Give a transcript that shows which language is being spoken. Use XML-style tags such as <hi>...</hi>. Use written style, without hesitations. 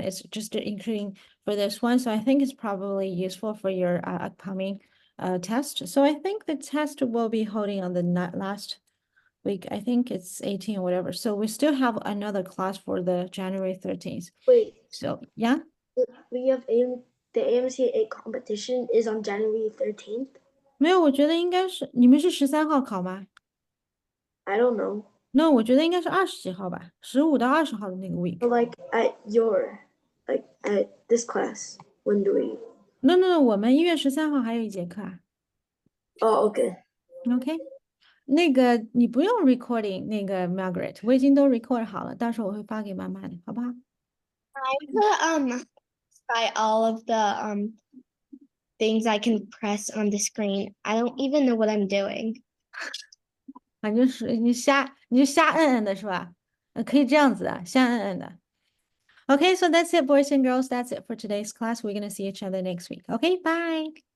<en>It's just including for this one. So I think it's probably useful for your upcoming test. So I think the test will be holding on the last week. I think it's 18 or whatever. So we still have another class for the January 13th. Wait, So yeah. we have the AMC 8 competition is on January 13th.</en> <zh>没有，我觉得应该是你们是13号考吗？</zh> <en>I don't know. No,</en> <zh>我觉得应该是20几号吧，15到20号的那个 week.</zh> <en>But like at this class, when do we?</en> <zh>No, 我们1月13号还有一节课啊。</zh> <en>Oh, okay.</en> <zh>OK，那个你不用 recording 那个 Margaret，我已经都 record 好了，到时候我会发给妈妈的，好不好？</zh> <en>By all of the things I can press on the screen. I don't even know what I'm doing.</en> <zh>反正是你就瞎摁摁的是吧？可以这样子的，瞎摁摁的。</zh> <en>Okay, so that's it, boys and girls. That's it for today's class. We're gonna see each other next week. Okay, bye.</en>